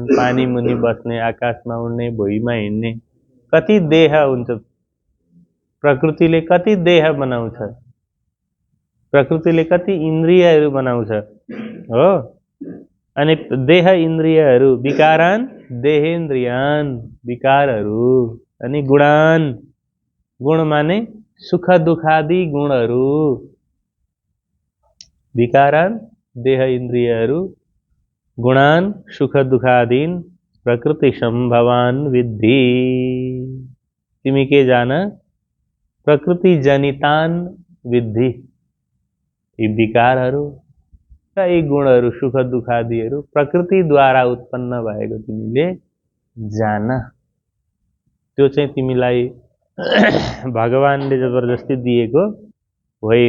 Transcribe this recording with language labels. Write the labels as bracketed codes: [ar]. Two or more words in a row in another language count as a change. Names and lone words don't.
[ne] पानी मुनि बस्ने, आकाशमा उड्ने, भुइँमा हिँड्ने, कति देह हुन्छ। प्रकृतिले कति देह बनाउँछ, प्रकृतिले कति इन्द्रियहरू बनाउँछ हो। अनि देह इन्द्रियहरू [sa] विकारान देहेन्द्रियान, [ne] विकारहरू। अनि गुणान, गुण माने सुख दुखादि गुणहरू। [sa] विकारान [ne] देह इन्द्रियहरू, [sa] गुणान सुख दुखादीन प्रकृति संभवान विद्धि। [ne] तिमी के जान? [sa] प्रकृति जनितान विद्धि। [ne] यी विकारहरू र यी गुणहरू, सुख दुखादिहरू प्रकृतिद्वारा उत्पन्न भएको तिमीले जान। त्यो चाहिँ तिमीलाई भगवानले जबरजस्ती दिएको होइन।